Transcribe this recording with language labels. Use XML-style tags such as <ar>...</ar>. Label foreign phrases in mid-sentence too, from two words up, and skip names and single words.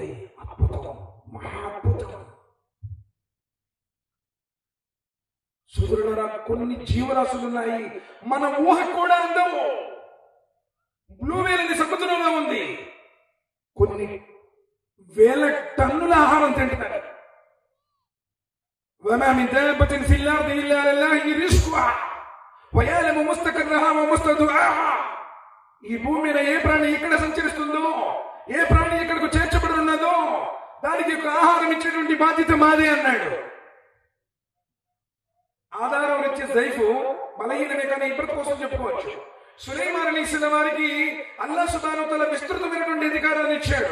<te>అద్భుతం, మహా అద్భుతం. సోదరులారా, కొన్ని జీవరాశులు ఉన్నాయి మన ఊహకు కూడా అందము.</te> <en>blue whale</en> <te>అని సముద్రంలో ఉంది, కొన్ని వేల టన్నుల ఆహారం తింటున్నారు.</te> <ar>وما من دابة في الأرض إلا على الله رزقها ويعلم مستقرها ومستودعها.</ar> <te>ఈ భూమి మీద ఏ ప్రాణి ఎక్కడ సంచరిస్తుందో, ఏ ప్రాణి ఎక్కడికి చేర్చబడి ఉన్నదో దానికి ఒక ఆహారం ఇచ్చేటువంటి బాధ్యత మాదే అన్నాడు. ఆధారం ఇచ్చే జైఫు బలహీనమే కానీ ఇబ్రత్ కోసం చెప్పుకోవచ్చు. సులైమాన్ అలైహిస్సలాం వారికి</te> <ar>الله سبحانه وتعالى</ar> <te>విస్తృతమైనటువంటి అధికారాన్ని ఇచ్చాడు.</te>